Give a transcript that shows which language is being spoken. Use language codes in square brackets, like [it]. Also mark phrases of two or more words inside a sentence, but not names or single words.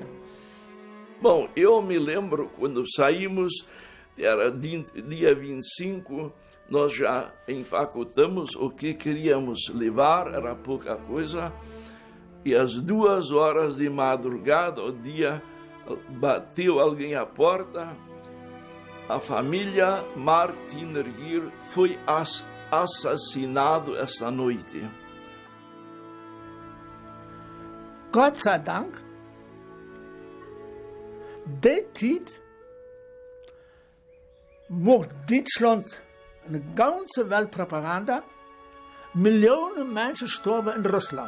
[pt] Bom, eu me lembro quando saímos, era dia 25, nós já empacotamos o que queríamos levar, era pouca coisa, e às 2 horas de madrugada, o dia, bateu alguém à porta. A família Martiner foi assassinado essa noite. [de] Gott sei Dank, die Zeit macht Deutschland eine ganze Weltpropaganda. Millionen Menschen sterben in Russland.